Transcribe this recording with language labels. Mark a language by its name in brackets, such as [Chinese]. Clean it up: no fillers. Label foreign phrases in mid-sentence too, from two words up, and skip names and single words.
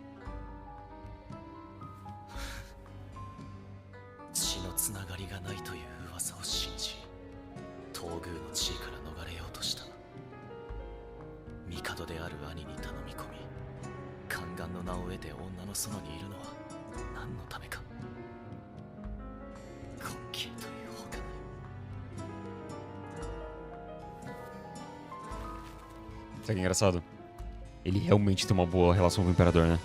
[Japanese] 血のつながりがないという噂を信じ、東宮の地位から逃れようとした。帝である兄に頼み込み、宦官の名を得て女の園にいるのは何のためか。滑稽というほかない。 [Portuguese] Sabe o que é engraçado? Ele realmente tem uma boa relação com o imperador, né?